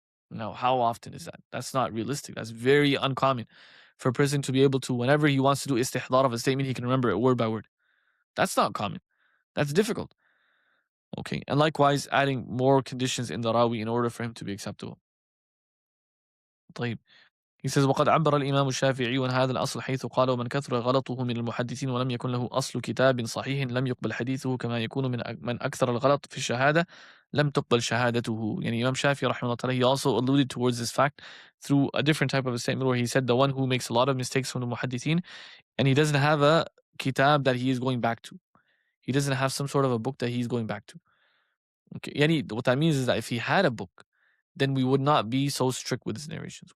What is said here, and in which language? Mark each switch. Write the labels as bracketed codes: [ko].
[en] Now, how often is that? That's not realistic. That's very uncommon for a person to be able to, whenever he wants to do istihdar of a statement, he can remember it word by word. That's not common. That's difficult. Okay, and likewise, adding more conditions in the rawi in order for him to be acceptable. [ar] طيب. [en] He says [ar] وقد عبر الإمام الشافعي عن هذا الأصل حيث قال ومن كثر غلطه من المحدثين ولم يكن له أصل كتاب صحيح لم يقبل حديثه كما يكون من أكثر الغلط في الشهادة لم تقبل شهادته. [en] يعني Imam Shafi'i [ar] رحمه الله تعالى, [en] he also alluded towards this fact through a different type of a statement where he said the one who makes a lot of mistakes from the muhaddithin and he doesn't have a kitab that he is going back to. He doesn't have some sort of a book that he's going back to. Okay, يعني what that means is that if he had a book, then we would not be so strict with his narrations.